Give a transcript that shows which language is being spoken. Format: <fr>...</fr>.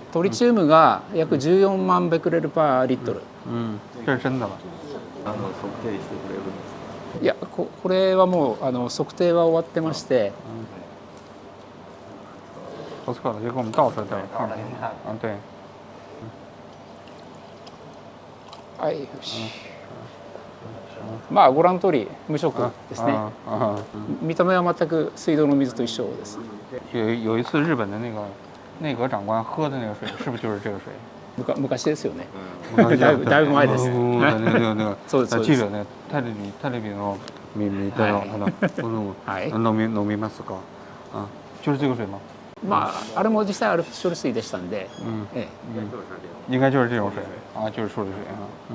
<ja>トリチウムが約14万ベクレルパーリットル。</ja> <zh>这是真的吧？</zh> <ja>測定してくれるんですか？いや、これはもう測定は終わってまして。</ja> <zh>不错的，就给我们倒出来看看。对。</zh> <ja>はい、よし。まあご覧の通り無色ですね。見た目は全く水道の水と一緒です。</ja> <zh>有一次日本的内阁长官喝的那个水，是不是就是这个水？</zh> <ja>昔ですよね。だいぶ前です。そうです。記者ね、テレビの見たの飲みますか？</ja> <zh>啊，就是这个水吗？</zh> <ja>まああれも実際アルプス処理水でしたんで、</ja> <zh>应该就是这种水啊，就是处理水啊。</zh>